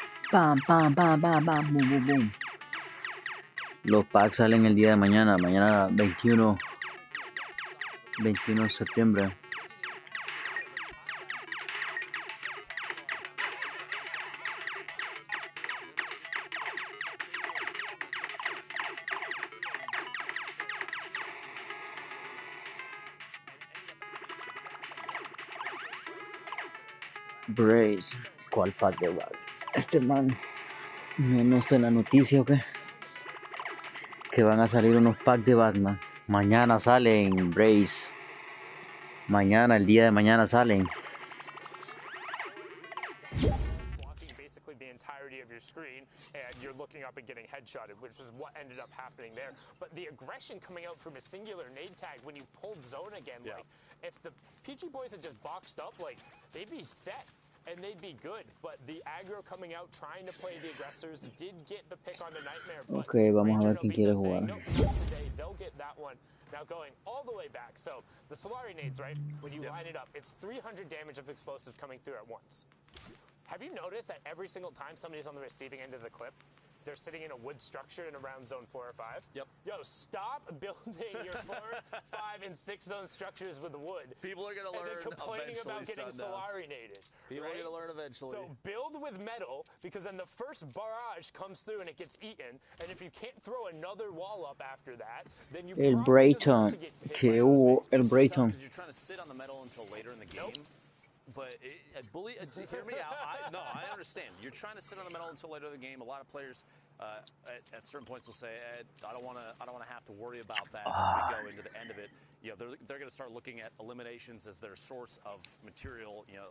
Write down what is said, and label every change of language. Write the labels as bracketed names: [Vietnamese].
[Spanish] Pam, pam, pam, pam, pam, boom, boom, boom. Los packs salen el día de mañana, mañana 21 de septiembre. Brace, ¿cuál pack de bag? Este man no está en la noticia, ¿o qué? Que van a salir unos packs de Batman. Mañana salen, Brace. Mañana, el día de mañana salen. [English] Basically the entirety of your screen, and you're looking up and getting headshotted, which is what ended up happening there. But the aggression coming out from a singular nade tag when you pulled zone again, like if the PG boys had just boxed up, like they'd be set. And they'd be good, but the aggro coming out trying to play the aggressors did get the pick on the Nightmare. But [Spanish] Ok, vamos a ver quién quiere jugar. [English] no, today they'll get that one. Now going all the way back. So the Solari nades, right? When you line it up, it's 300 damage of explosive coming through at once. Have you noticed that every single time somebody's on the receiving end of the clip, they're sitting in a wood structure in around zone 4 or 5? Yep. Yo, stop building your 4, 5, and 6 zone structures with wood. People are going to learn and then complaining about getting Sundown. Solari nated. People are going to learn eventually. So build with metal, because then the first barrage comes through and it gets eaten. And if you can't throw another wall up after that, then you [Spanish] El Brayton, que hubo el Brayton. [English] Because you're trying to sit on the metal until later in the game. Nope. But bully, hear me out. I understand. You're trying to sit on the metal until later in the game. A lot of players at certain points will say, I don't want to have to worry about that as we go into the end of it. You know, they're going to start looking at eliminations as their source of material.